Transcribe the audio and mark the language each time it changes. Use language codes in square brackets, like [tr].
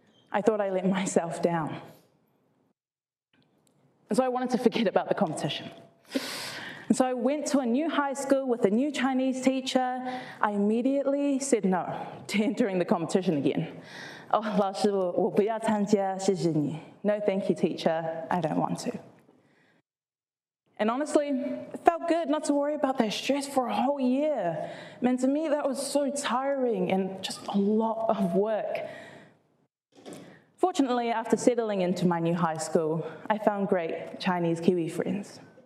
[en] I thought I let myself down. And so I wanted to forget about the competition. And so I went to a new high school with a new Chinese teacher. I immediately said no to entering the competition again. [zh] Oh, 老师，我不要参加，谢谢你. [en] No, thank you, teacher. I don't want to. And honestly, it felt good not to worry about that stress for a whole year. Man, to me, that was so tiring and just a lot of work. Fortunately, after settling into my new high school, I found great Chinese Kiwi friends.